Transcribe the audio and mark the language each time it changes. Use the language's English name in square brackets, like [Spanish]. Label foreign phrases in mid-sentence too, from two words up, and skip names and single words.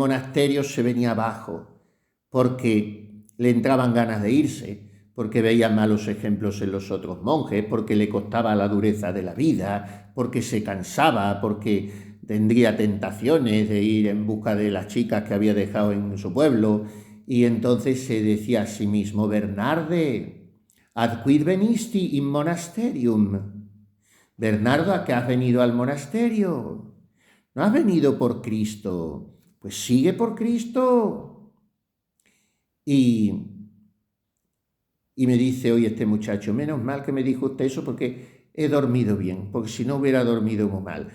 [Spanish] monasterio se venía abajo, porque le entraban ganas de irse, porque veía malos ejemplos en los otros monjes, porque le costaba la dureza de la vida, porque se cansaba, porque tendría tentaciones de ir en busca de las chicas que había dejado en su pueblo, y entonces se decía a sí mismo, [Latin] Bernarde, ad quid venisti in monasterium? [Spanish] Bernardo, ¿a qué has venido al monasterio? ¿No has venido por Cristo? Pues sigue por Cristo. Y me dice hoy este muchacho, menos mal que me dijo usted eso porque he dormido bien, porque si no hubiera dormido muy mal.